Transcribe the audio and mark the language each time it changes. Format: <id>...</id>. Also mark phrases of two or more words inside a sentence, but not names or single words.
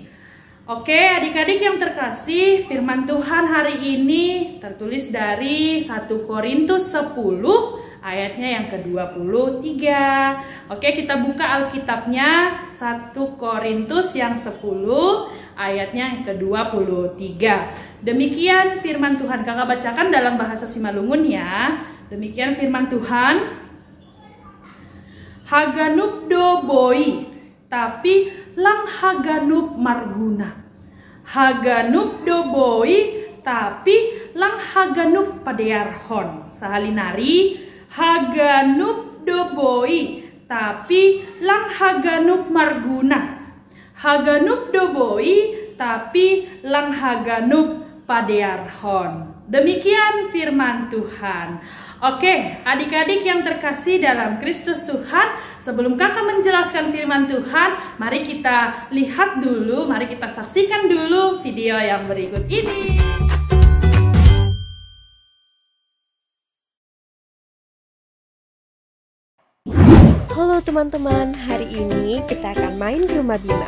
<id>Oke, adik-adik yang terkasih, firman Tuhan hari ini tertulis dari 1 Korintus 10 ayatnya yang ke-23. Oke, kita buka Alkitabnya, 1 Korintus yang 10 ayatnya yang ke-23. Demikian firman Tuhan. Kakak bacakan dalam bahasa Simalungun ya. Demikian firman Tuhan.</id> <bts>Haganup do boy, tapi lang haganup marguna. Haganup do boy, tapi lang haganup padearhon. Sahalinari, haganup do boy, tapi lang haganup marguna. Haganup do boy, tapi lang haganup padearhon.</bts> <id>Demikian firman Tuhan. Oke, adik-adik yang terkasih dalam Kristus Tuhan, sebelum kakak menjelaskan firman Tuhan, mari kita lihat dulu, mari kita saksikan dulu video yang berikut ini. Halo teman-teman, hari ini kita akan main ke rumah Bima.</id>